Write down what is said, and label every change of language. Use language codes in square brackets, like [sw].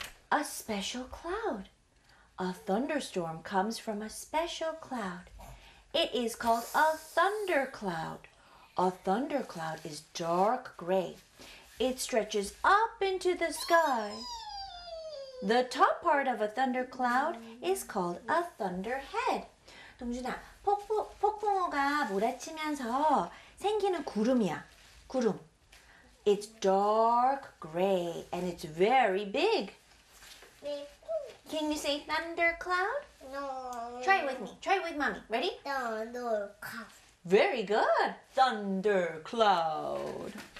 [en] A special cloud. A thunderstorm comes from a special cloud. It is called a thundercloud. A thundercloud is dark gray. It stretches up into the sky. The top part of a thundercloud is called a thunderhead. [ko] 동준아, 폭풍우가 몰아치면서 생기는 구름이야. 구름. [en] It's dark gray and it's very big. Can you say thundercloud? No. Try it with me. Try it with mommy. Ready? Thundercloud. Very good. Thundercloud.